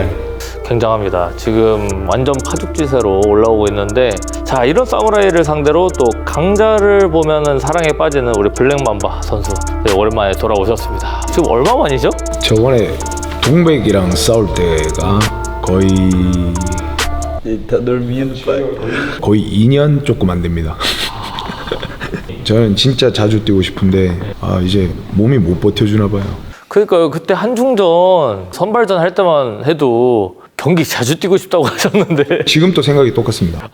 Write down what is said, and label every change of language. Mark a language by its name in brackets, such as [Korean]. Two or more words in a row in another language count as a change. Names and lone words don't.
[Korean] 굉장합니다. 지금 완전 파죽지세로 올라오고 있는데 자, 이런 사무라이를 상대로 또 강자를 보면은 사랑에 빠지는 우리 블랙맘바 선수 네, 오랜만에 돌아오셨습니다. 지금 얼마 만이죠? 저번에 동백이랑 싸울 때가 거의 [Portuguese] Ele tá dormindo, pai. [Korean] 거의 2년 조금 안 됩니다. 저는 진짜 자주 뛰고 싶은데 이제 몸이 못 버텨주나 봐요. 그러니까요. 그때 한중전 선발전 할 때만 해도 경기 자주 뛰고 싶다고 하셨는데 지금도 생각이 똑같습니다.